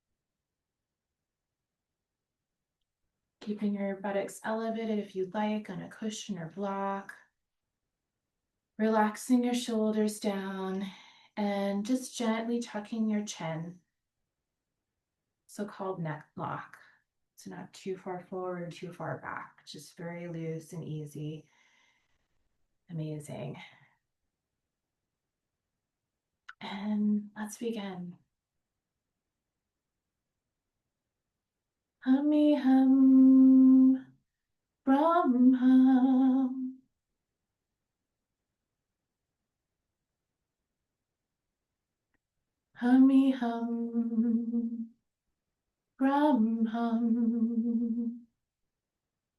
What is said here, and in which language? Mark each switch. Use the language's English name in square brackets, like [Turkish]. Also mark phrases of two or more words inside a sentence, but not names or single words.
[English] keeping your buttocks elevated if you'd like on a cushion or block, relaxing your shoulders down and just gently tucking your chin, so-called neck lock. So not too far forward or too far back, just very loose and easy. Amazing. And let's begin. Hummy hum, Brahm hum. Hummy hum, Brahm hum.